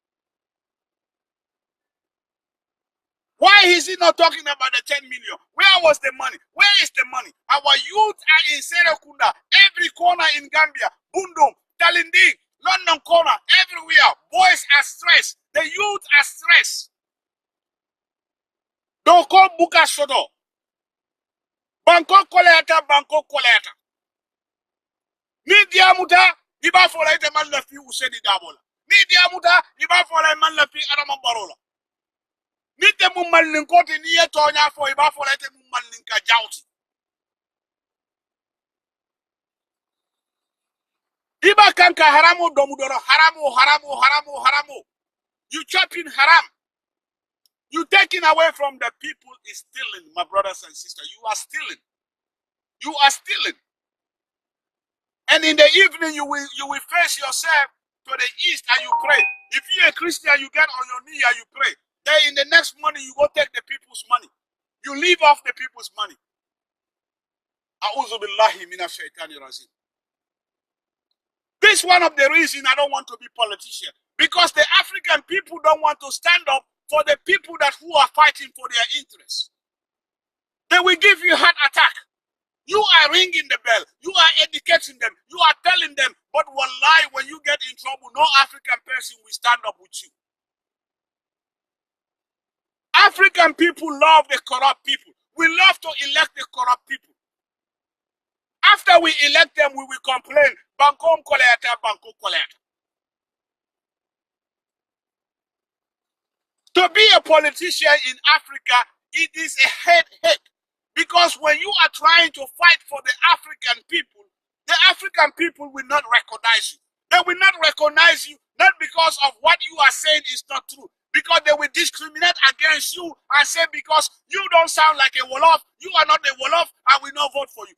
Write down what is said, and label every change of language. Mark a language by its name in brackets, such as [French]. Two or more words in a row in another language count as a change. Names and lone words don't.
[English] Why is he not talking about the 10 million? Where was the money? Where is the money? Our youth are in Serekunda, every corner in Gambia, Bundum, Talinding, London corner, everywhere. Boys are stressed. The youth are stressed. Don't call Buka Sodo. [Mandingo] Bangkok Koleta, Bangkok Koleta. Ni diamuta, iba fola ite man la fi Useni Dabola. Ni diamuta, iba fola man la fi Adama Barola. Ni te mummalin koti ni ye tonya fo iba fola ite mummalin ka jauti. Iba kanka haramu domudoro, haramu. [English] You chopping haram. You taking away from the people is stealing, my brothers and sisters. You are stealing. You are stealing. And in the evening, you will face yourself to the east and you pray. If you're a Christian, you get on your knee and you pray. Then in the next morning, you go take the people's money. You live off the people's money. [Arabic] أعوذ بالله من الشيطان الرجيم. [English] This is one of the reasons I don't want to be politician. Because the African people don't want to stand up for the people who are fighting for their interests. They will give you heart attack. You are ringing the bell. You are educating them. You are telling them. But wallahi, when you get in trouble, no African person will stand up with you. African people love the corrupt people. We love to elect the corrupt people. After we elect them, we will complain. [Mandingo] Bankom koleta, Banko koleta. [English] To be a politician in Africa, it is a headache. Because when you are trying to fight for the African people will not recognize you. They will not recognize you, not because of what you are saying is not true. Because they will discriminate against you and say, because you don't sound like a Wolof, you are not a Wolof, I will not vote for you.